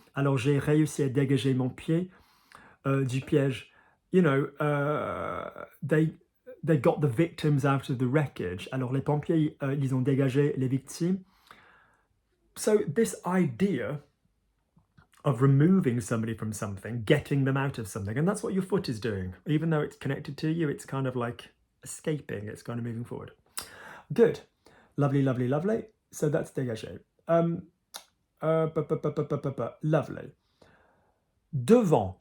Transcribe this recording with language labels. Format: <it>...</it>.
<fr>Alors j'ai réussi à dégager mon pied du piège.</fr> <en>You know, they got the victims out of the wreckage.</en> <fr>Alors les pompiers, ils ont dégagé les victimes.</fr> <en>So this idea of removing somebody from something, getting them out of something, and that's what your foot is doing. Even though it's connected to you, it's kind of like escaping, it's kind of moving forward. Good. Lovely. So that's dégagé. Lovely. Devant.</en>